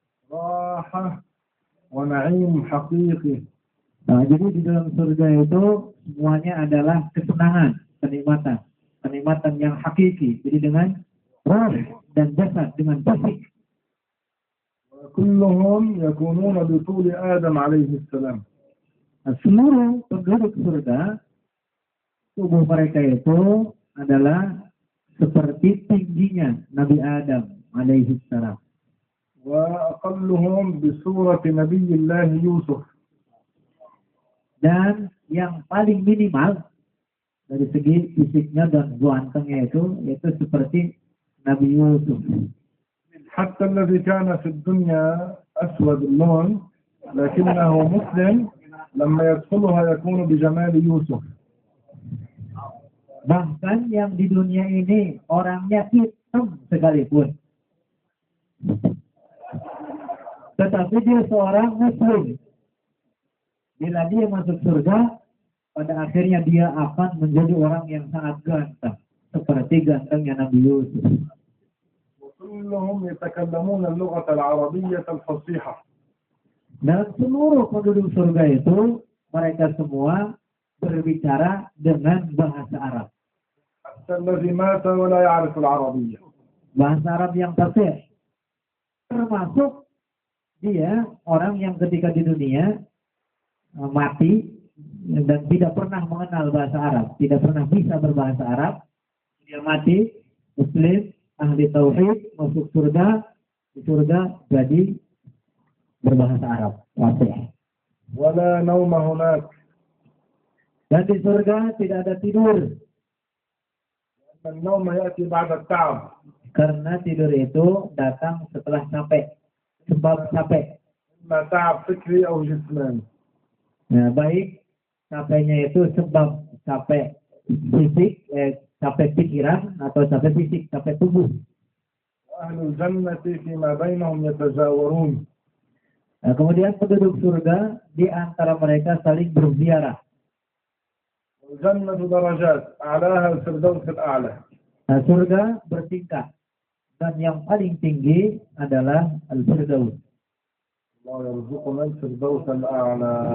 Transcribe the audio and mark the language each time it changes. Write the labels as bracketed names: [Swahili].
[Arabic] راحة ونعيم حقيقي. [Indonesian] Nah, jadi di dalam surga itu semuanya adalah kesenangan, kenikmatan. Kenikmatan yang hakiki. Jadi dengan roh dan jasad, dengan fisik. [Arabic] كلهم يكونون بطول آدم عليه السلام. [Indonesian] Nah, seluruh penduduk surga, tubuh mereka itu adalah seperti tingginya Nabi Adam alaihi salam. [Arabic] وأقلهم بصورة نبي الله يوسف. [Indonesian] Dan yang paling minimal dari segi fisiknya dan gantengnya itu yaitu seperti Nabi Yusuf. [Arabic] حتى الذي كان في الدنيا أسود اللون لكنه مسلم لما يدخلها يكون بجمال يوسف. [Indonesian] Bahkan yang di dunia ini orangnya hitam sekalipun, tetapi dia seorang muslim. Bila dia masuk surga, pada akhirnya dia akan menjadi orang yang sangat ganteng, seperti gantengnya Nabi Yusuf. [Arabic] وكلهم يتكلمون اللغة العربية الفصيحة. [Indonesian] Dan seluruh penduduk surga itu, mereka semua berbicara dengan bahasa Arab. [Arabic] حتى الذي مات ولا يعرف العربية. [Indonesian] Bahasa Arab yang fasih. Termasuk dia orang yang ketika di dunia mati dan tidak pernah mengenal bahasa Arab, tidak pernah bisa berbahasa Arab. Dia mati, muslim, ahli tauhid, masuk surga, di surga jadi berbahasa Arab, fasih. [Arabic] ولا نوم هناك. [Indonesian] Dan di surga tidak ada tidur. [Arabic] النوم يأتي بعد التعب. [Indonesian] Karena tidur itu datang setelah capek, sebab capek. [Arabic] إما تعب فكري أو جسماني. [Indonesian] Nah, baik capeknya itu sebab capek fisik, capek pikiran atau capek fisik, capek tubuh. [Arabic] وأهل الجنة فيما بينهم يتجاورون. [Indonesian] Nah, kemudian penduduk surga di antara mereka saling berziarah. [Arabic] الجنة درجات أعلاها الفردوس الأعلى. [Indonesian] Nah, surga bertingkat dan yang paling tinggi adalah Al-Firdaus. [Arabic] الله يرزقنا الفردوس الأعلى.